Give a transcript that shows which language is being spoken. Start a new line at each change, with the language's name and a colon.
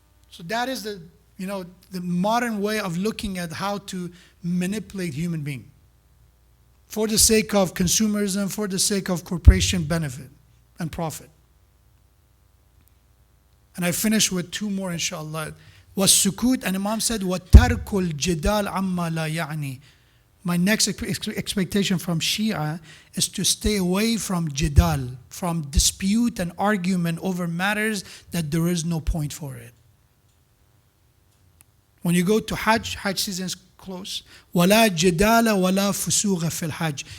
English: So that is the modern way of looking at how to manipulate human being for the sake of consumerism, for the sake of corporation benefit and profit. And I finish with two more, inshallah.
Arabic: Was-sukut,
English: and Imam said,
Arabic: وَتَرْكُ الْجِدَالِ عَمَّا لَا يَعْنِي.
English: My next expectation from Shia is to stay away from jidal, from dispute and argument over matters that there is no point for it. When you go to Hajj season is close.
Arabic: وَلَا جِدَالَ وَلَا فُسُوغَ فِي الْحَجِّ.